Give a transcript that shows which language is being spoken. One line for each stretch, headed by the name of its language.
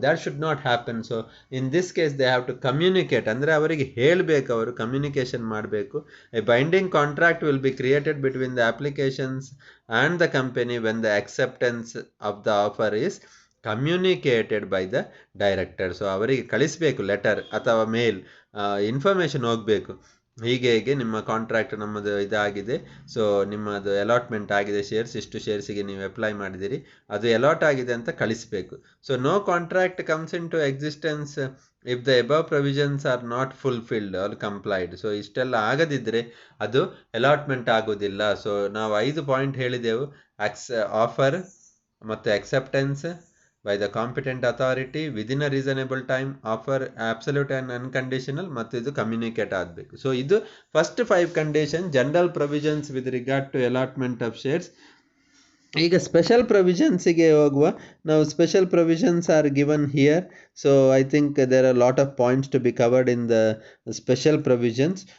English: That should not happen. So in this case they have to communicate.
Kannada: Andre avarige helbeku, avaru communication ಮಾಡಬೇಕು.
English: A binding contract will be created between the applications and the company when the acceptance of the offer is communicated by the director.
Kannada: So ಅವರಿಗೆ ಕಳಿಸಬೇಕು letter ಅಥವಾ ಮೇಲ್, information ಹೋಗಬೇಕು. ಹೀಗೆ ನಿಮ್ಮ contract ನಮ್ಮದು ಇದಾಗಿದೆ, so ನಿಮ್ಮದು ಅಲಾಟ್ಮೆಂಟ್ ಆಗಿದೆ ಶೇರ್ಸ್, ಇಷ್ಟು ಶೇರ್ಸಿಗೆ ನೀವು ಅಪ್ಲೈ ಮಾಡಿದಿರಿ, ಅದು ಅಲಾಟ್ ಆಗಿದೆ ಅಂತ ಕಳಿಸಬೇಕು.
English: So no contract comes into existence if the above provisions are not fulfilled or complied.
Kannada: So ಇಷ್ಟೆಲ್ಲ ಆಗದಿದ್ದರೆ ಅದು ಅಲಾಟ್ಮೆಂಟ್ ಆಗೋದಿಲ್ಲ. ಸೊ ನಾವು 5 ಪಾಯಿಂಟ್ ಹೇಳಿದೆವು: ಆಫರ್ ಮತ್ತು acceptance
English: by the competent authority within a reasonable time, offer absolute and unconditional,
Kannada: ಮತ್ತು ಇದು communicate ಆಗಬೇಕು.
English: So ಇದು first 5 condition general provisions with regard to allotment of shares.
Kannada: ಈಗ ಸ್ಪೆಷಲ್ ಪ್ರೊವಿಷನ್ಸಿಗೆ ಹೋಗುವ. ನಾವು
English: Special provisions are given here. So I think there are lot of points to be covered in the special provisions.